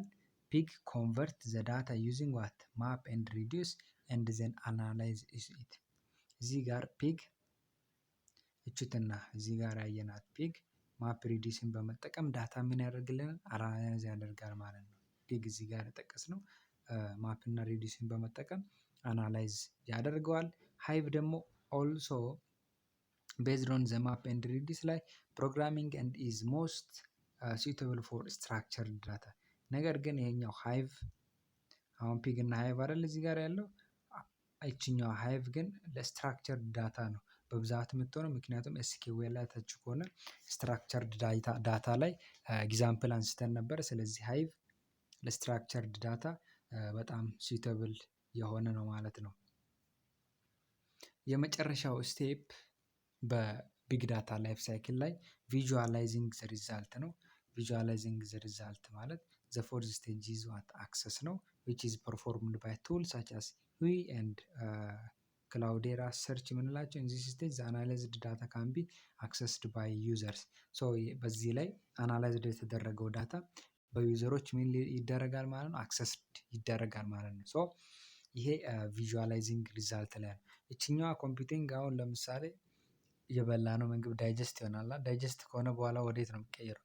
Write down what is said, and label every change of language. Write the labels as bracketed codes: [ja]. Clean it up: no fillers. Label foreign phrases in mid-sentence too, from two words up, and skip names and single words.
[en] Pig convert the data using what map and reduce and then analyze it። [am] እዚህ ጋር ፒግ እችትና እዚህ ጋር ያየናት ፒግ ማፕ ሪዲዩስን በመጠቀም ዳታ ምን ያደርግልናል? አናላይዝ ያደርጋል ማለት ነው። ፒግ እዚህ ጋር የጠቀስነው ማፕ እና ሪዲዩስን በመጠቀም አናላይዝ ያደርገዋል። ሃይቭ ደግሞ [en] also based on the map and reduce [am] ላይ [en] programming and is most suitable for structured data። [am] ነገር ግን ይሄኛው ሃይቭ አሁን ፒግ እና ሃይቭ አይደል እዚህ ጋር ያለው፣ ይችኛው ሃይቭ ግን ለስትራክቸርድ ዳታ ነው በብዛት የምትሆነው። ምክንያቱም ኤስኪውኤል ላይ ታች ከሆነ ስትራክቸርድ ዳታ ላይ ኤግዛምፕል አንስተን ነበር። ስለዚህ ሃይቭ ለስትራክቸርድ ዳታ በጣም suitable የሆነ ነው ማለት ነው። የመጨረሻው ስቴፕ ቢግ ዳታ ላይፍ ሳይክል ላይ [en] visualizing the result [am] ነው። [en] visualizing the result [am] ማለት [en] the fourth stage is what access [am] ነው [en] which is performed by tools such as [am] ዊ ኤንድ ክላውዴራ ሰርች የምንላቸው [en] in this stage the analyzed data can be accessed by users so [am] በዚህ ላይ አናላይዝድ የተደረገው ዳታ በዩዘሮች ምን ይደረጋል ማለት ነው አክሰስድ ይደረጋል ማለት ነው። ሶ ይሄ [en] visualizing result [am] ላይ ነው። እችኛዋ ኮምፒውቲንግ አሁን ለምሳሌ የበላነው ምግብ ዳይጀስት ይሆናል። ዳይጀስት ከሆነ በኋላ ወዴት ነው የሚቀየረው?